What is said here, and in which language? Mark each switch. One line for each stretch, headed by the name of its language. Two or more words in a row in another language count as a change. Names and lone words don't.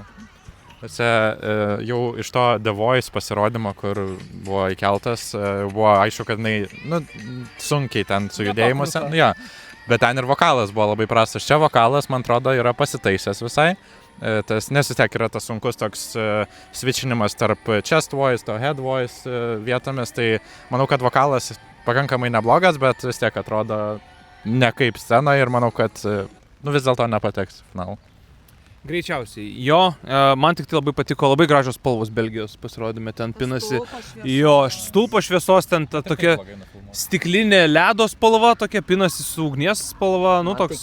Lithuanian: Jau iš to The Voice pasirodymo, kur buvo įkeltas, buvo aišku, kad sunkiai ten su judėjimus. Bet ten ir vokalas buvo labai prastas. Čia vokalas, man atrodo, yra pasitaisęs visai. Nes vis tiek yra tas sunkus toks switchinimas tarp
English: chest voice,
Lithuanian: to
English: head voice
Lithuanian: vietomis. Tai manau, kad vokalas pakankamai neblogas, bet vis tiek atrodo ne kaip scena ir manau, kad vis dėlto nepateks į finalą. Greičiausiai. Jo, man tik tai labai patiko, labai gražios spalvos Belgijos pasirodėme, ten pinasi. Jo, stulpo šviesos, ten ta tokia stiklinė ledo spalva, tokia pinasi su ugnies spalva, nu toks.